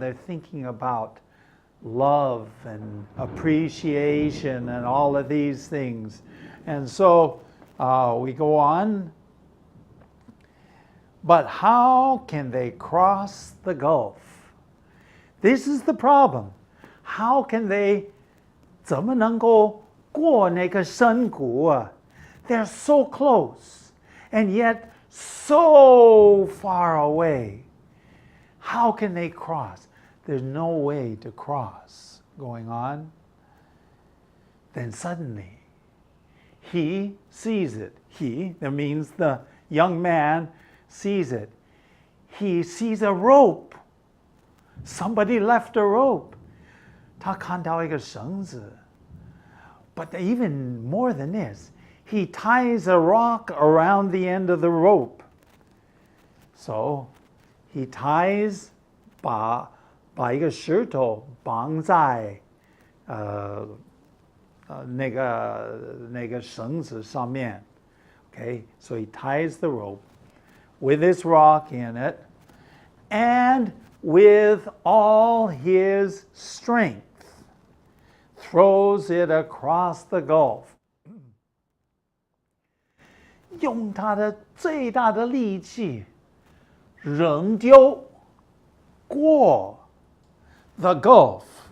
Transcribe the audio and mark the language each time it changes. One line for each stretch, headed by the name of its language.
English: They're thinking about love and appreciation and all of these things. And so we go on. But how can they cross the gulf? This is the problem. How can they
Chinese: 怎么能够过那个深谷啊?
English: They're so close and yet so far away. How can they cross? There's no way to cross going on. Then suddenly, he sees it. He, that means the young man, sees it. He sees a rope. Somebody left a rope.
Chinese: 他看到一个绳子.
English: But even more than this, he ties a rock around the end of the rope. So he ties
Chinese: 把一个石头绑在那个绳子上面.
English: Okay, so he ties the rope with this rock in it, and with all his strength, throws it across the gulf.
Chinese: 用他的最大的力气扔丢过
English: the gulf.